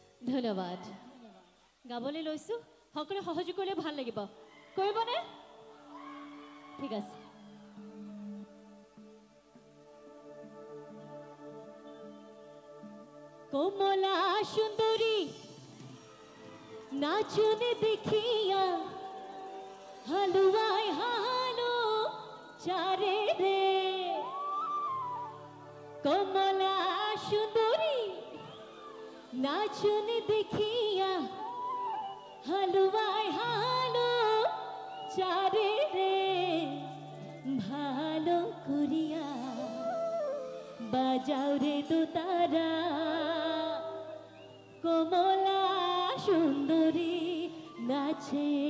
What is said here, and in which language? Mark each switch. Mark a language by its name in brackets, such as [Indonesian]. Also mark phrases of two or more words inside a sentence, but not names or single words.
[Assamese] ধন্যবাদ গাবলৈ লৈছো সকলোৱে সহযোগ কৰিলে ভাল লাগিব কৰিবনে ঠিক আছে [Bangla] কোমলা সুন্দরী নাচনে দেখিয়া হালুয়াই হালো চারে রে কোমলা সুন্দরী নাচনে দেখিয়া হালুয়াই হালো চারে রে ভালো করিয়া বাজাও রে তো তারা কোমলা সুন্দরী নাচে